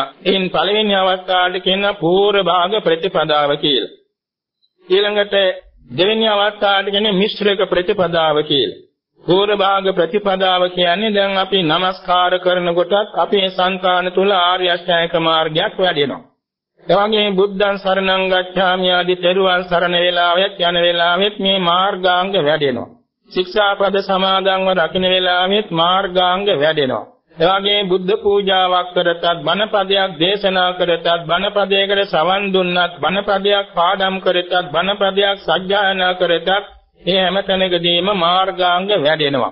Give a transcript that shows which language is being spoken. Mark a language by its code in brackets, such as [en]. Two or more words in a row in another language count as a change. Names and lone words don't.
[si] එයින් පළවෙනි අවස්ථාවට කියන පූර්ව භාග ප්‍රතිපදාව කියලා. ඊළඟට දෙවෙනි අවස්ථාවට කියන්නේ මිශ්‍රක ප්‍රතිපදාව කියලා. පූර්ව භාග ප්‍රතිපදාව කියන්නේ දැන් අපි নমස්කාර කරනකොටත් අපේ සංකාන තුල ආර්ය අෂ්ටාංගික මාර්ගයක් වැඩෙනවා. එවැගේ [pi] බුද්ධං සරණං ගච්ඡාමි [si] ආදී තෙරුවන් සරණ වේලාවෙත් යන වේලාවෙත් මේ මාර්ගාංග වැඩෙනවා. ශික්ෂාපද සමාදන්ව රකින්න වේලාවෙත් මාර්ගාංග වැඩෙනවා. එවැගේ බුද්ධ පූජාවක් කරතත් බණපදයක් දේශනා කරතත් බණපදයකට සවන් දුන්නත් බණපදයක් පාඩම් කරතත් බණපදයක් සජ්ජායනා කරතත් මේ හැම තැනකදීම මාර්ගාංග වැඩෙනවා.